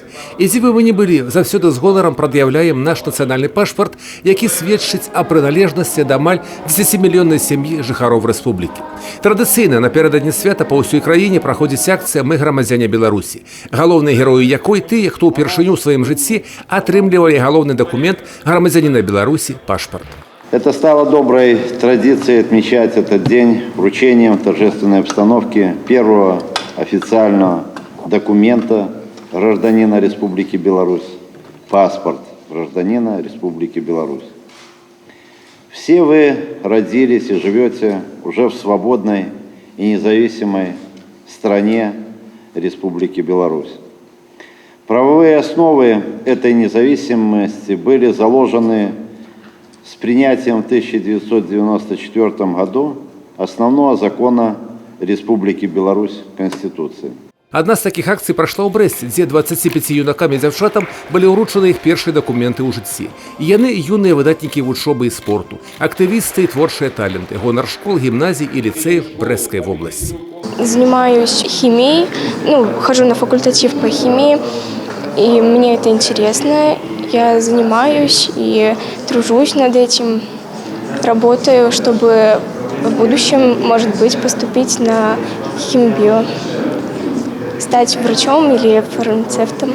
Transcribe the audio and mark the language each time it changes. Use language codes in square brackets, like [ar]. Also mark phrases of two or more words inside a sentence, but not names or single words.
[be] І дзе бы мы ні былі, заўсёды з гонарам прад'яўляем наш нацыянальны пашпарт, які сведчыць аб прыналежнасці да амаль 10-мільённай сям'і жыхароў рэспублікі. Традыцыйна напярэдадні свята па ўсёй краіне праходзіць акцыя «Мы грамадзяне Беларусі», галоўныя героі якой тыя, хто ўпершыню ў сваім жыцці атрымлівалі галоўны дакумент грамадзяніна Беларусі – пашпарт. [ru] Это стало доброй традицией отмечать этот день вручением в торжественной обстановке первого официального документа гражданина Республики Беларусь – паспорт гражданина Республики Беларусь. Все вы родились и живете уже в свободной и независимой стране Республики Беларусь. Правовые основы этой независимости были заложены с принятием в 1994 году основного закона Республики Беларусь Конституции. [be] Одна з такіх акцый прайшла ў Брэсце, дзе 25 юнакам і дзяўчатам былі ўручаны іх першыя дакументы ў жыцці. І яны юныя выдатнікі вучобы і спорту, актывісты і творчыя таленты, гонар школ, гімназій і ліцэяў Брэсцкай вобласці. [ru] Занимаюсь химией, хожу на факультатив по химии, и мне это интересно. Я занимаюсь и тружусь над этим, работаю, чтобы в будущем, может быть, поступить на химбио, стать врачом или фармацевтом.